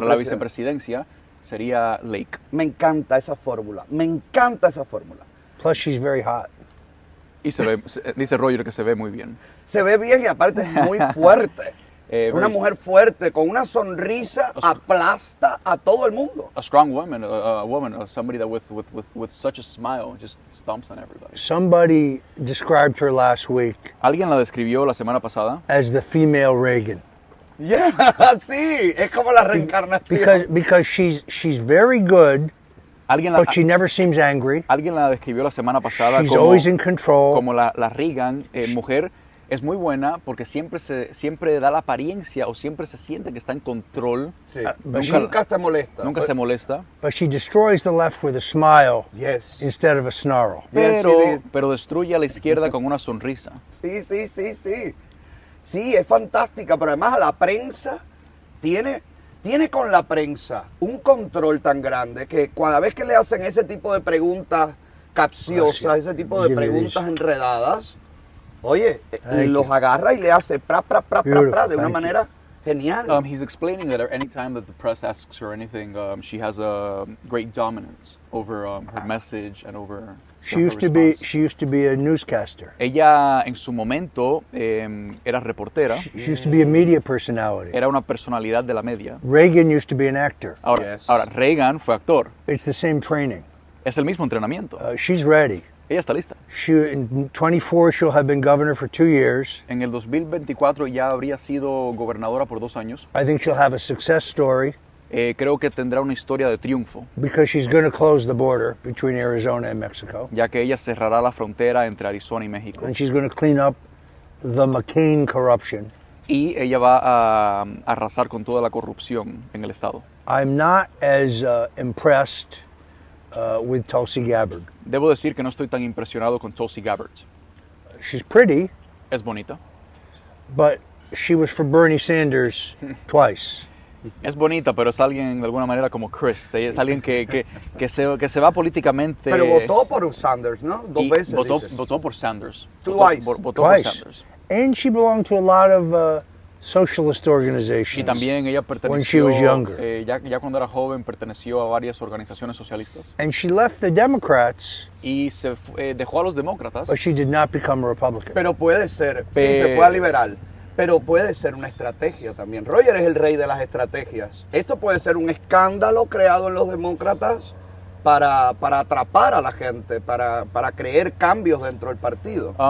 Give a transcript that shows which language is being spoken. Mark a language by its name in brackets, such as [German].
[Spanish] la vicepresidencia sería Lake. Me encanta esa fórmula, me encanta esa fórmula. [English] Plus, she's very hot. [Spanish] Y dice Roger que se ve muy bien. Se ve bien y aparte es muy fuerte. Una mujer fuerte, con una sonrisa, aplasta a todo el mundo. [English] A strong woman, somebody that with such a smile just stomps on everybody. Somebody described her last week Alguien la describió la semana pasada as the female Reagan. [Spanish] Yeah, sí, es como la reencarnación. [English] Because she's very good, but she never seems angry. [Spanish] Alguien la describió la semana pasada [English] She's always in control. [Spanish] como la Reagan, mujer. Es muy buena porque siempre da la apariencia o siempre se siente que está en control. Sí. Nunca se molesta. Nunca se molesta. [English] But she destroys the left with a smile Yes. instead of a snarl. [Spanish] Pero destruye a la izquierda con una sonrisa. Sí. Sí, es fantástica, pero además a la prensa tiene con la prensa un control tan grande que cada vez que le hacen ese tipo de preguntas capciosas, ese tipo de preguntas enredadas, oye, los agarra y le hace pra de una manera genial. [English] He's explaining that anytime that the press asks her anything, she has a great dominance over her message and over She used to be a newscaster. [Spanish] Ella en su momento era reportera. [English] She used to be a media personality. [Spanish] Era una personalidad de la media. [English] Reagan used to be an actor. [Spanish] Ahora Reagan fue actor. [English] It's the same training. [Spanish] Es el mismo entrenamiento. [English] She's ready. [Spanish] Ella está lista. [English] In 24, she'll have been governor for 2 years. [Spanish] En el 2024 ya habría sido gobernadora por 2 años. [English] I think she'll have a success story. [Spanish] Creo que tendrá una historia de triunfo. [English] Because she's going to close the border between Arizona and Mexico. [Spanish] Ya que ella cerrará la frontera entre Arizona y México. [English] And she's going to clean up the McCain corruption. [Spanish] Y ella va a arrasar con toda la corrupción en el estado. [English] I'm not as impressed with Tulsi Gabbard. [Spanish] Debo decir que no estoy tan impresionado con Tulsi Gabbard. [English] She's pretty. [Spanish] Es bonita. [English] But she was for Bernie Sanders twice. [Spanish] Es bonita, pero es alguien de alguna manera como Chris. Es alguien que se va políticamente. Pero votó por Sanders, ¿no? 2 veces. Votó por Sanders. [English] Twice. [Spanish] Votó por Sanders. [English] And she belonged to a lot of socialist organizations. [Spanish] Y también ella [English] when she [Spanish] perteneció, [English] was younger. [Spanish] ya cuando era joven, perteneció a varias organizaciones socialistas. [English] And she left the Democrats. [Spanish] Y dejó a los demócratas. [English] But she did not become a Republican. [Spanish] Pero puede ser, sí, se fue a liberal. Pero puede ser una estrategia también. Roger es el rey de las estrategias. Esto puede ser un escándalo creado en los demócratas para atrapar a la gente, para creer cambios dentro del partido.